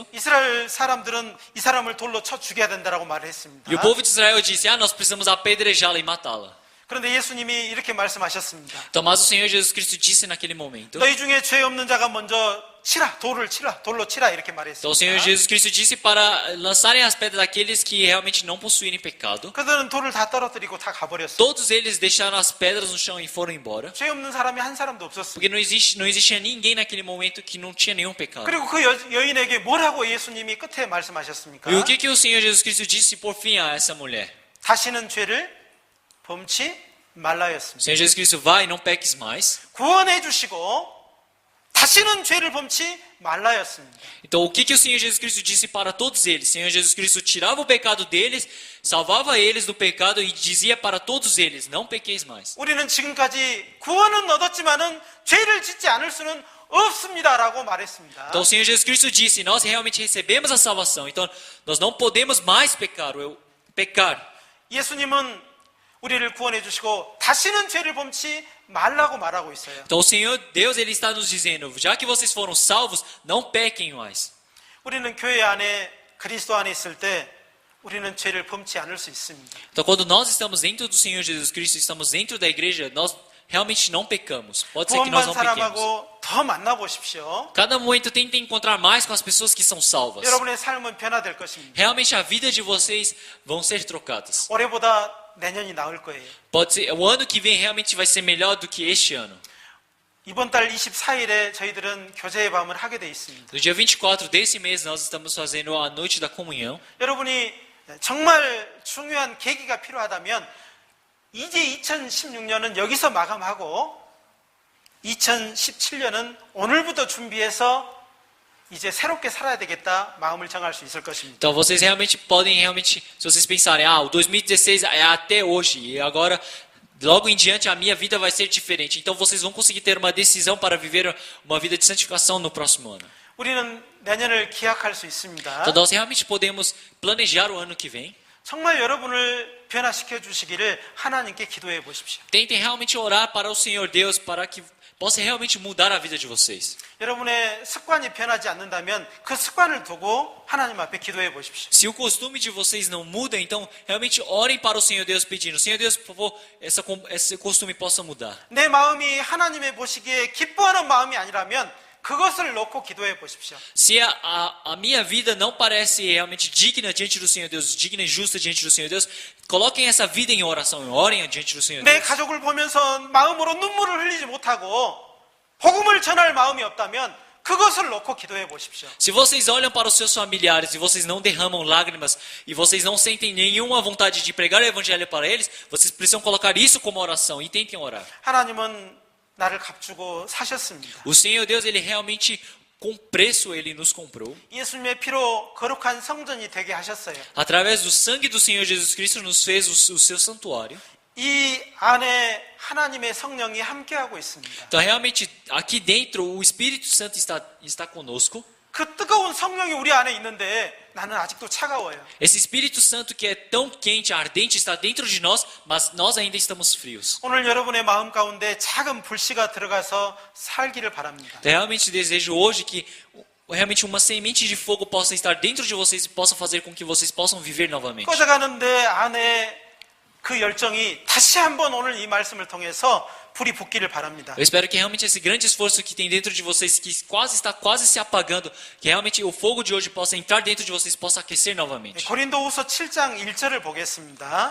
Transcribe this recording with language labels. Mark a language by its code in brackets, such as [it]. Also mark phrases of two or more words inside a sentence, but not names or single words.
[ko] 이스라엘 사람들은 이 사람을 돌로 쳐 죽여야 된다라고 말을 했습니다. [pt] E o povo de Israel disse: nós precisamos apedrejá-la e matá-la. [ko] 그런데 예수님이 이렇게 말씀하셨습니다. [pt] Então, mas o Senhor Jesus Cristo disse naquele momento. [ko] 너희 중에 죄 없는 자가 먼저 치라, 돌로 치라 이렇게 [pt] Então, o Senhor [ko] 말했습니다. [pt] Jesus Cristo disse para lançarem as pedras daqueles que realmente não possuírem pecado. [ko] 그들은 돌을 다 떨어뜨리고 다 가버렸어요. [pt] Todos eles deixaram as pedras no chão e foram embora. [ko] 죄 없는 사람이 한 사람도 없었어요. [pt] Porque não existia ninguém naquele momento que não tinha nenhum pecado. [ko] 그리고 그 여인에게 뭐라고 예수님이 끝에 말씀하셨습니까? [pt] E o que o Senhor Jesus Cristo disse por fim a essa mulher? [ko] 다시는 죄를 범치 [pt] O [ko] 말라였습니다. [pt] Senhor Jesus Cristo, vai, não peques mais. [ko] 구원해 주시고 다시는 죄를 범치 말라였습니다. [pt] Então, o que o Senhor Jesus Cristo disse para todos eles? O Senhor Jesus Cristo tirava o pecado deles, salvava eles do pecado e dizia para todos eles: não pequeis mais. [ko] 우리는 지금까지 구원은 얻었지만은 죄를 짓지 않을 수는 없습니다라고 말했습니다. [pt] Então, o Senhor Jesus Cristo disse: nós realmente recebemos a salvação, então nós não podemos mais pecar. [ko] 예수님은 우리를 구원해 주시고 다시는 죄를 범치 말라고 말하고 있어요. [pt] Então, o Senhor Deus ele está nos dizendo: já que vocês foram salvos, não pequem mais. [ko] 우리는 교회 안에 그리스도 안에 있을 때 우리는 죄를 범치 않을 수 있습니다. [pt] Então, quando nós estamos dentro do Senhor Jesus Cristo, estamos dentro da igreja, nós realmente não pecamos. Pode ser que nós [ko] 구원받은 [pt] não pequemos. [ko] 사람하고 더 만나보십시오. [pt] Cada momento tente encontrar mais com as pessoas que são salvas. [ko] 여러분의 삶은 변화될 것입니다. [pt] Realmente a vida de vocês vão ser trocadas. [ko] 올해보다 내년이 나을 거예요. [pt] Pode ser, o ano que vem realmente vai ser melhor do que este ano. [ko] 이번 달 24일에 저희들은 교제의 밤을 하게 돼 있습니다. [pt] No dia 24 desse mês nós estamos fazendo a noite da comunhão. [ko] 여러분이 정말 중요한 계기가 필요하다면 이제 2016년은 여기서 마감하고 2017년은 오늘부터 준비해서 이제 새롭게 살아야 되겠다 마음을 정할 수 있을 것입니다. [pt] Então vocês realmente podem se vocês pensarem, o 2016 é até hoje e agora logo em diante a minha vida vai ser diferente. Então vocês vão conseguir ter uma decisão para viver uma vida de santificação no próximo ano. [ko] 우리는 내년을 기약할 수 있습니다. [pt] Então nós realmente podemos planejar o ano que vem. [ko] 정말 여러분을 변화시켜 주시기를 하나님께 기도해 보십시오. [pt] Tentem realmente orar para o Senhor Deus para que possa realmente mudar a vida de vocês. [ko] 여러분의 습관이 변하지 않는다면 그 습관을 두고 하나님 앞에 기도해 보십시오. [pt] Se o costume de vocês não muda, então realmente orem para o Senhor Deus pedindo: Senhor Deus, por favor, esse costume possa mudar. [ko] 내 마음이 하나님의 보시기에 기뻐하는 마음이 아니라면 그것을 놓고 기도해 보십시오. [pt] Se a minha vida não parece realmente digna diante do Senhor Deus, digna e justa diante do Senhor Deus, coloquem essa vida em oração, orem diante do Senhor [ko] 내 [pt] Deus. [ko] 가족을 보면서 마음으로 눈물을 흘리지 못하고 복음을 전할 마음이 없다면 그것을 놓고 기도해 보십시오. [pt] Se vocês olham para os seus familiares e vocês não derramam lágrimas e vocês não sentem nenhuma vontade de pregar o evangelho para eles, vocês precisam colocar isso como oração e tentem orar. [ko] 하나님은 나를 값주고 사셨습니다. [pt] O Senhor Deus, ele realmente com preço ele nos comprou. [ko] 예수님의 피로 거룩한 성전이 되게 하셨어요. [pt] Através do sangue do Senhor Jesus Cristo nos fez o seu santuário. [ko] 이 안에 하나님의 성령이 함께하고 있습니다. [pt] Então realmente aqui dentro o Espírito Santo está conosco. [ko] 그 뜨거운 성령이 우리 안에 있는데 나는 아직도 차가워요. [pt] Esse Espírito Santo que é tão quente, ardente, está dentro de nós, mas nós ainda estamos frios. [ko] 오늘 여러분의 마음 가운데 작은 불씨가 들어가서 살기를 바랍니다. [pt] Então, realmente desejo hoje que realmente uma semente de fogo possa estar dentro de vocês e possa fazer com que vocês possam viver novamente. [ko] 꺼져가는 내 안에 그 열정이 다시 한번 오늘 이 말씀을 통해서 불이 붙기를 바랍니다. [pt] Eu espero que realmente esse grande esforço que tem dentro de vocês, que está quase se apagando, que realmente o fogo de hoje possa entrar dentro de vocês, possa aquecer novamente. [ko] 고린도후서 7장 1절을 보겠습니다.